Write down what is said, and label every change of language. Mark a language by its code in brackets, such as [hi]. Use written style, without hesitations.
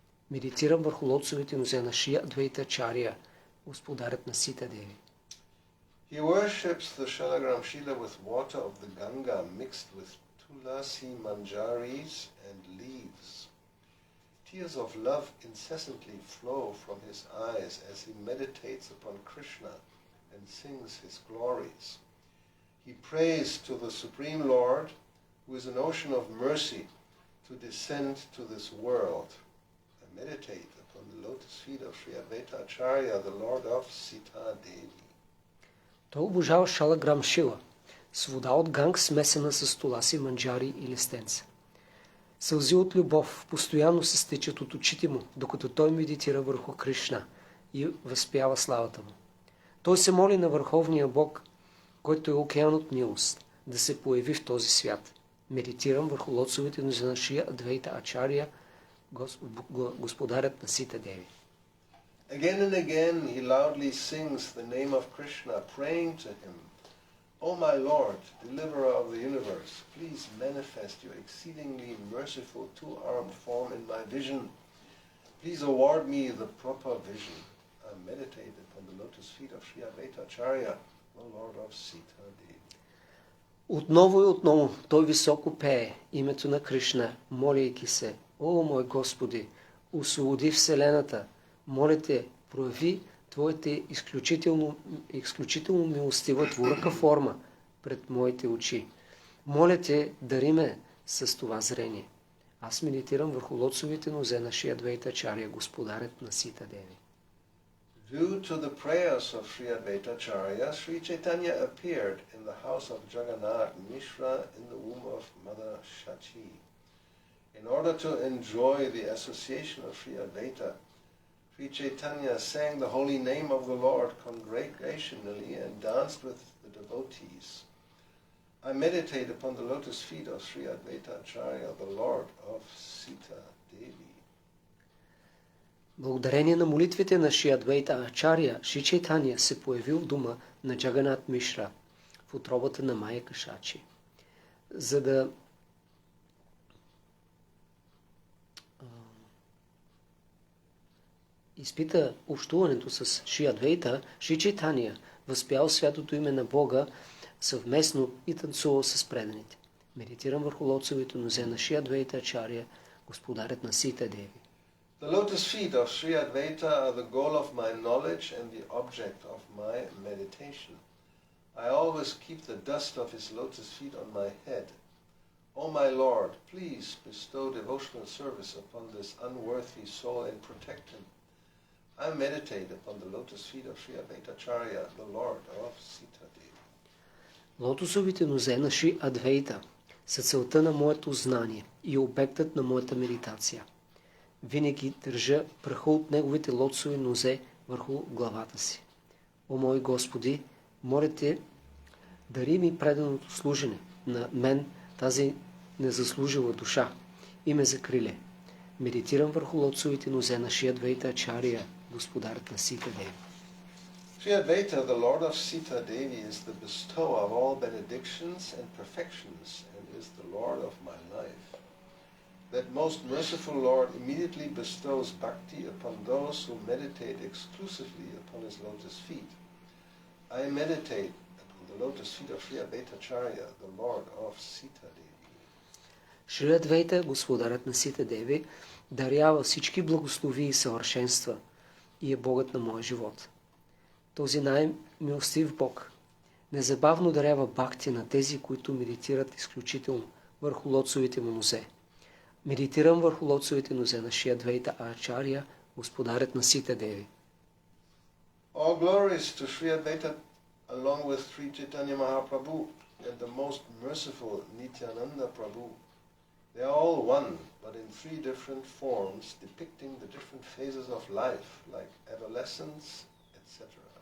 [bg] Медитирам върху лотосовите нозе на Шри Адвайта Ачаря, Господарят на Сита Деви. [en] He worships the shalagram shila with water of the Ganga mixed with tulasi manjaris and leaves. Tears of love incessantly flow from his eyes as he meditates upon Krishna and sings his glories. He prays to the Supreme Lord, who is an ocean of mercy, to descend to this world. I meditate upon the lotus feet of Sri Advaita Acharya, the Lord of Sita Devi. [bg] Той обожава шалаграм шила с вода от ганг, смесена с туласи, манджари и листенца. Сълзи от любов постоянно се стичат от очите му, докато той медитира върху Кришна и възпява славата му. Той се моли на Върховния Бог, който е океан от милост, да се появи в този свят. Медитирам върху лотосовите нозе на Шри Адвайта Ачаря, Господарят на Сита Деви. [en] Again and again he loudly sings the name of Krishna, praying to him, O my Lord, deliverer of the universe, please manifest your exceedingly merciful two-armed form in my vision. Please award me the proper vision. I meditate upon the lotus feet of Sri Advaita Acharya, the Lord of Sita Devi. [bg] Отново и отново той високо пее името на Кришна, моляйки се: О, мой Господи, освободи Вселената, моля те, прояви Твоята изключително милостива двуръка форма пред моите очи. Моля те, дари ме с това зрение. Аз медитирам върху лотосовите нозе на Шри Адвайта Ачаря, Господарят на Сита Деви. [en] Due to the prayers of Sri Advaita Acharya, Sri Chaitanya appeared in the house of Jagannath Mishra in the womb of Mother Shachi. In order to enjoy the association of Sri Advaita, Sri Chaitanya sang the holy name of the Lord congregationally and danced with the devotees. I meditate upon the lotus feet of Sri Advaita Acharya, the Lord of Sita Devi. [bg] Благодарение на молитвите на Шри Адвайта Ачаря, Шри Чайтания се появил в дома на Джаганат Мишра, в утробата на Майя Кашачи. За да изпита общуването с Шри Адвайта, Шри Чайтания възпял святото име на Бога съвместно и танцувал с преданите. Медитирам върху лотосовите нозе на Шри Адвайта Ачаря, Господарят на Сита Деви. [en] The lotus feet of Sri Advaita are the goal of my knowledge and the object of my meditation. I always keep the dust of his lotus feet on my head. O my Lord, please bestow devotional service upon this unworthy soul and protect him. I meditate upon the lotus feet of Sri Advaita Acharya, the Lord of Sita Devi. [bg] Лотосовите нозе на Шри Адвайта са целта на моето знание и обектът на моята медитация. Винаги държа праха от неговите лотосови нозе върху главата си. О мой Господи, моля Те, дари ми преданото служене на мен, тази незаслужила душа, и ме закриле. Медитирам върху лотосовите нозе на Шри Адвайта Ачария, господарят на Сита Деви. [en] Sri Advaita, the Lord of Sita Devi, is the bestower of all benedictions and perfections and is the Lord of my life. That most merciful Lord immediately bestows bhakti upon those who meditate exclusively upon his lotus feet. I meditate upon the lotus feet of Sri Advaita Acharya, the Lord of Sita Devi. [bg] Шри Адвайта, господарят на Сита Деви, дарява всички благослови и съвършенства и е Богът на моя живот. Този най-милостив Бог незабавно дарява бхакти на тези, които медитират изключително върху лотосовите му нозе. Медитирам върху лотосовите нозе на Шри Адвайта Ачария, господарят на Сита Деви. [en] All glories to Sri Advaita along with Sri Chaitanya Mahaprabhu and the most merciful Nityananda Prabhu. They are all one, but in three different forms depicting the different phases of life, like adolescence, etc.